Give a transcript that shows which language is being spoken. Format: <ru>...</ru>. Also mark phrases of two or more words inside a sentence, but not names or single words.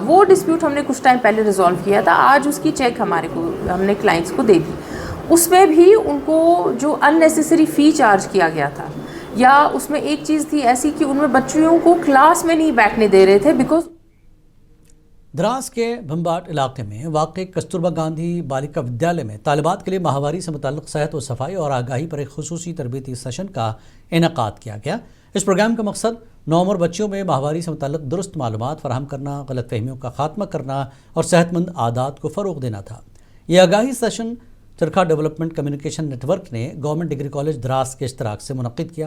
<ur>وہ ڈسپیوٹ ہم نے کچھ ٹائم پہلے ریزالو کیا تھا، آج اس کی چیک ہم نے کلائنٹس کو دے دی۔ اس میں بھی ان کو جو</ur> <en>unnecessary fee</en> <ur>چارج کیا گیا تھا، یا اس میں ایک چیز تھی ایسی کہ ان میں بچیوں کو کلاس میں نہیں بیٹھنے دے رہے تھے بیکاز دراس کے بھمباٹ علاقے میں واقع کستوربا گاندھی بالیکا ودیالیہ میں طالبات کے لیے ماہواری سے متعلق صحت و صفائی اور آگاہی پر ایک خصوصی تربیتی سیشن کا انعقاد کیا گیا۔ اس پروگرام کا مقصد نوعمر بچیوں میں ماہواری سے متعلق درست معلومات فراہم کرنا، غلط فہمیوں کا خاتمہ کرنا اور صحت مند عادات کو فروغ دینا تھا۔ یہ آگاہی سیشن چرخا ڈیولپمنٹ کمیونیکیشن نیٹ ورک نے گورنمنٹ ڈگری کالج دراس کے اشتراک سے منعقد کیا۔</ur>